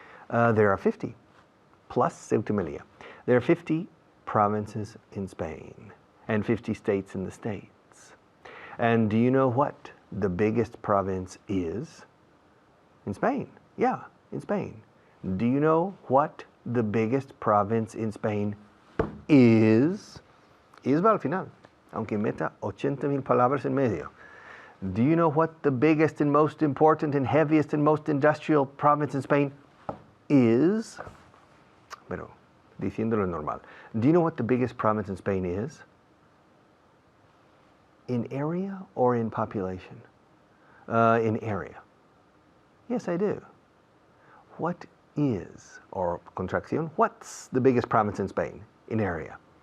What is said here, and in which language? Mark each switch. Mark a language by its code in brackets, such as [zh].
[en] There are 50, plus Ceuta y Melilla. There are 50 provinces in Spain and 50 states in the States. And do you know what the biggest province is in Spain? Yeah, in Spain. Do you know what the biggest province in Spain is? [es] Es va al final, aunque meta 80,000 palabras en medio. [en] Do you know what the biggest and most important and heaviest and most industrial province in Spain is? [es] Pero, diciéndolo normal. [en] Do you know what the biggest province in Spain is? In area or in population? In area. Yes, I do. What is, or contracción, what's the biggest province in Spain in area?